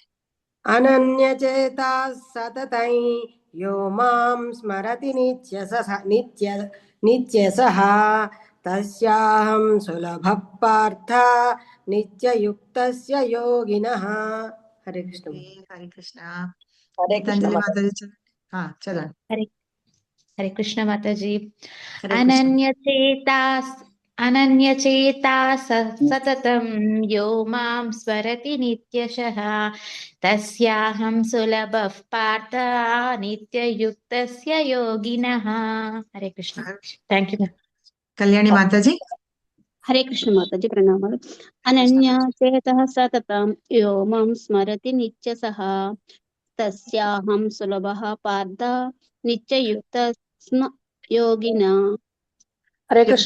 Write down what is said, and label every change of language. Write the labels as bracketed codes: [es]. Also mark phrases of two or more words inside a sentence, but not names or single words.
[sa] అనన్యచేతా సతతం యో మాం స్మరతి నిత్యసః తస్యాహం సులభః పార్థ నిత్యయుక్తస్య యోగినః. హరే కృష్ణ. హరే కృష్ణ. హరే కృష్ణ [te] గీతాంజలి మాతాజీ. మాతాజీ చదవండి. చదవండి. [sa] हरे कृष्ण माताजी. హరే కృష్ణ. अनन्यचेता सततं यो मां स्मरति नित्यशः तस्याहं सुलभः पार्थ नित्ययुक्तस्य योगिनः. हरे कृष्ण. [en] thank you. [te] కళ్యాణి మాతాజీ. [sa] హరే కృష్ణ [te] మాతాజీ, ప్రణామాలు. [sa] అనన్యచేతః సతతం యో మాం స్మరతి నిత్యసః తస్యాహం సులభః పార్థ నిత్యయుక్తస్య యోగినః. హరే కృష్ణ